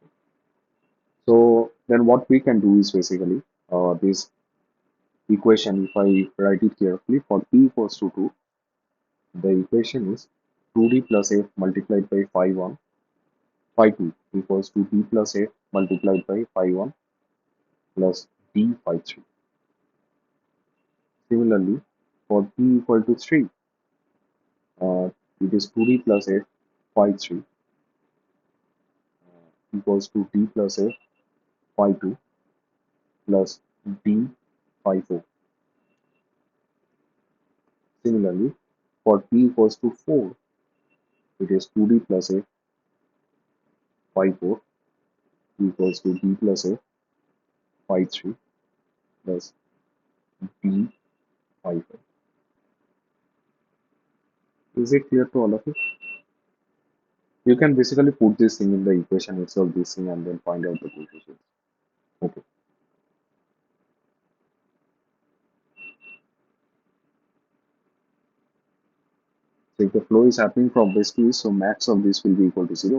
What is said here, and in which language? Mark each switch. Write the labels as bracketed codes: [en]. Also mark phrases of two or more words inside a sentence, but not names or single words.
[en] So then what we can do is basically this equation, if I write it carefully, for p equals to 2, the equation is 2d plus f multiplied by phi 1, phi 2 equals to d plus f multiplied by phi 1 plus d phi 3. Similarly, for p equal to 3, uh, it is 2d plus f phi 3 equals to d plus f phi 2 plus d phi 4. Similarly, for p equals to 4, it is 2d plus f phi 4 equals to d plus f phi 3 plus d phi 4. Is it clear to all of you? You can basically put this thing in the equation itself, this thing, and then find out the coefficients. Okay. So if the flow is happening from west to east, so max of this will be equal to 0.